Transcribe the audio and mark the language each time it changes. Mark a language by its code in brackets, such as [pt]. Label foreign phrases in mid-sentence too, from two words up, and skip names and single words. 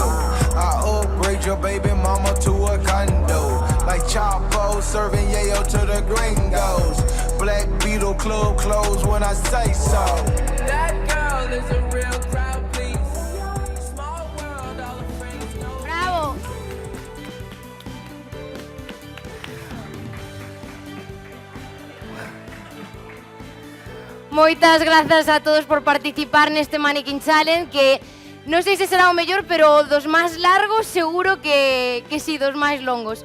[en] I upgrade your baby mama to a condo. Like Chapo serving yayo to the gringos. Black Beetle club closed when I say so. That girl is a real crowd, please. Small world, all her friends know. Bravo. [gl] Moitas grazas a todos por participar neste Mannequin Challenge, que non sei se será o mellor, pero dos máis largos seguro que sí, dos máis longos.